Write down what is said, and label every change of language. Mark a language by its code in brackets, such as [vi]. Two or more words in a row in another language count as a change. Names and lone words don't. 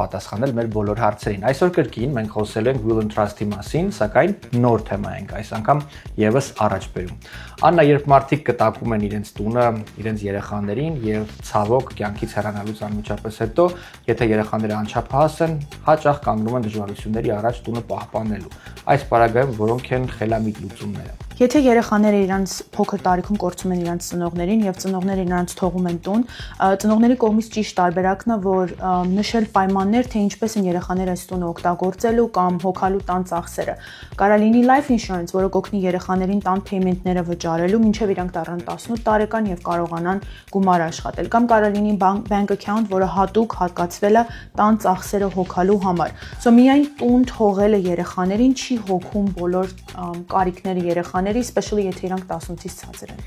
[hy] պատասխանել մեր բոլոր հարցերին։ Այսօր կրկին մենք խոսելու ենք [en] Will and Trust- [hy] ի մասին, սակայն նոր թեմա ենք այս անգամ եւս առաջ բերում։ Աննա, երբ մարդիկ կտակում են իրենց տունը, իրենց երեխաներին եւ ցավոք կյանքից հեռանալուց անմիջապես հետո, եթե երեխաները անչափահաս են, հաճախ կանգնում են դժվարությունների առաջ տունը պահպանելու։ Այս պարագայում որոնք են խելամիտ լուծումները։ Եթե երեխաները իրանց փոքր տարիքում կորցում են իրանց ծնողներին եւ ծնողները նրանց թողում են տուն, ծնողների կողմից ճիշտ տարբերակն է, որ նշել պայմաններ, թե ինչպես են երեխաները այս տունը օգտագործելու կամ հոգալու տան ծախսերը։ Կարա լինի [en] life insurance, [hy] որը կօգնի երեխաներին տան payment-ները վճարելու, մինչեւ իրանք դառնան 18 տարեկան եւ կարողանան գումար աշխատել, կամ կարա լինի [en] bank account, [hy] որը հատուկ հատկացվել է տան ծախսերը հոգալու համար։ So միայն տուն թողելը երեխաներին չի հոգում բոլոր կարիքները երեխաների, especially եթե իրանք 18-ից ցածր են։